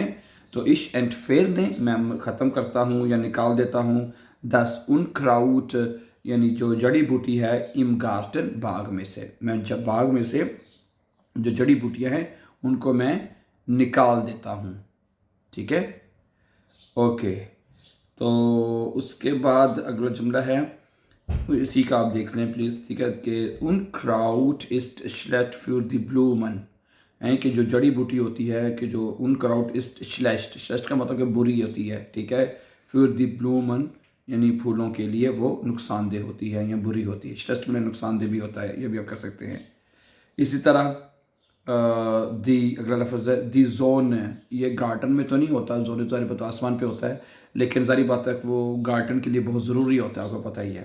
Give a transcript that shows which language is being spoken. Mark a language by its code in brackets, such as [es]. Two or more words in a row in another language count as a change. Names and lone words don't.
[ur] तो [de] ich entferne, [ur] میں ختم کرتا ہوں یا نکال دیتا ہوں, [de] das Unkraut, [ur] یعنی جو جڑی بوٹی ہے, [de] im Garten, [ur] باغ میں سے، میں جب باغ میں سے جو جڑی بوٹیاں ہیں ان کو میں نکال دیتا ہوں، ٹھیک ہے. اوکے، تو اس کے بعد اگلا جملہ ہے، اسی کا آپ دیکھ لیں پلیز، ٹھیک ہے، کہ [de] Unkraut ist schlecht für die Blumen, [ur] ہے کہ جو جڑی بوٹی ہوتی ہے، کہ جو [de] Unkraut ist schlecht, schlecht [ur] کا مطلب کہ بری ہوتی ہے، ٹھیک ہے. [de] für die Blumen [ur] یعنی پھولوں کے لیے وہ نقصان دہ ہوتی ہے یا بری ہوتی ہے، schlecht میں نقصان دہ بھی ہوتا ہے، یہ بھی آپ کر سکتے ہیں. اسی طرح دی، اگلا لفظ ہے [de] die Sonne, [ur] یہ گارڈن میں تو نہیں ہوتا، زون تو پتا آسمان پہ ہوتا ہے، لیکن ساری بات ہے وہ گارڈن کے لیے بہت ضروری ہوتا ہے، آپ کو پتا ہی ہے.